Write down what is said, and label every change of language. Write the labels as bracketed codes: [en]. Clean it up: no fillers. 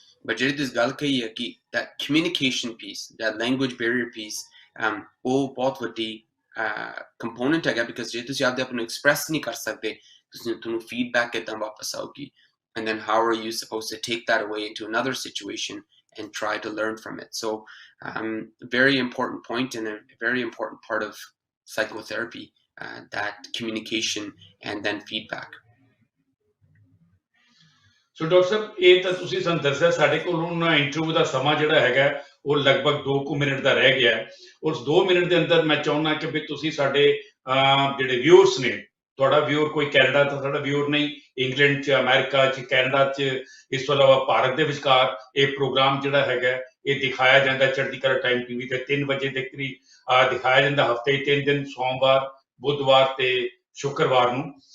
[en] but [pa] ਜਿਹੜੀ ਤੁਸੀਂ ਗੱਲ ਕਹੀ ਹੈ ਕਿ [en] that communication piece, that language barrier piece, [pa] ਉਹ ਬਹੁਤ ਵੱਡੀ [en] component ਹੈਗਾ, because [pa] ਜੇ ਤੁਸੀਂ ਆਪਦੇ ਆਪ ਨੂੰ [en] express [pa] ਨਹੀਂ ਕਰ ਸਕਦੇ, ਤੁਹਾਨੂੰ [en] feedback [pa] ਕਿੱਦਾਂ ਵਾਪਸ ਆਊਗੀ, [en] and then how are you supposed to take that away into another situation and try to learn from it? So very important point and a very important part of psychotherapy, that communication and then feedback. [pa] So doctor ਸਾਹਿਬ, ਇਹ ਤਾਂ ਤੁਸੀਂ ਸਾਨੂੰ ਦੱਸਿਆ, ਸਾਡੇ ਕੋਲ ਹੁਣ interview ਦਾ ਸਮਾਂ ਜਿਹੜਾ ਹੈਗਾ ਉਹ ਲਗਭਗ 2 ਮਿੰਟ ਦਾ ਰਹਿ ਗਿਆ ਹੈ। ਉਸ 2 ਮਿੰਟ ਦੇ ਅੰਦਰ ਮੈਂ ਚਾਹੁੰਦਾ ਕਿ ਵੀ ਤੁਸੀਂ ਸਾਡੇ ਜਿਹੜੇ ਵਿਊਅਰਸ ਨੇ, ਤੁਹਾਡਾ ਵਿਊਅਰ ਕੋਈ ਕੈਨੇਡਾ ਦਾ ਸਾਡਾ ਵਿਊਅਰ ਨਹੀਂ, ਇੰਗਲੈਂਡ 'ਚ, ਅਮਰੀਕਾ 'ਚ, ਕੈਨੇਡਾ 'ਚ, ਇਸ ਤੋਂ ਇਲਾਵਾ ਭਾਰਤ ਦੇ ਵਿਚਕਾਰ ਇਹ ਪ੍ਰੋਗਰਾਮ ਜਿਹੜਾ ਹੈਗਾ ਇਹ ਦਿਖਾਇਆ ਜਾਂਦਾ ਚੜ੍ਹਦੀ ਕਲਾ ਟਾਈਮ TV ਤੇ 3 ਵਜੇ ਦੇ ਕਰੀਬ ਦਿਖਾਇਆ ਜਾਂਦਾ, ਹਫ਼ਤੇ 3 ਦਿਨ, ਸੋਮਵਾਰ, ਬੁੱਧਵਾਰ ਤੇ ਸ਼ੁੱਕਰਵਾਰ ਨੂੰ।